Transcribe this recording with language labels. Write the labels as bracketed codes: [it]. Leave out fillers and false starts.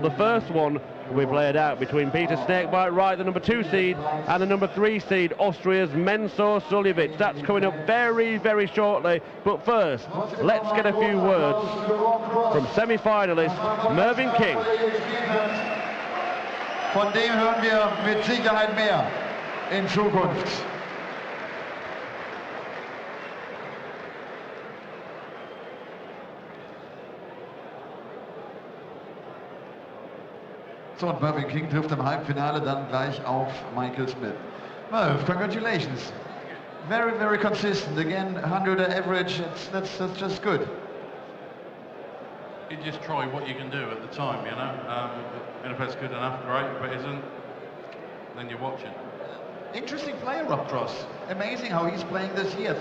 [en] The first one will be played out between Peter Snakebite Wright, the number 2 seed, and the number 3 seed, Austria's Mensur Suljovic. That's coming up very, very shortly. But first, let's get a few words from semi-finalist Mervyn King. [de] Von dem hören wir mit Sicherheit mehr in Zukunft. So, und Mervyn King trifft im Halbfinale dann gleich auf Michael Smith. [en] Merv, congratulations. Very, very consistent. Again, 100 average, that's just good. You just try what you can do at the time, you know. And if it's good enough, great. If it isn't, then you're watching. Interesting player, Rob Cross. Amazing how he's playing this year.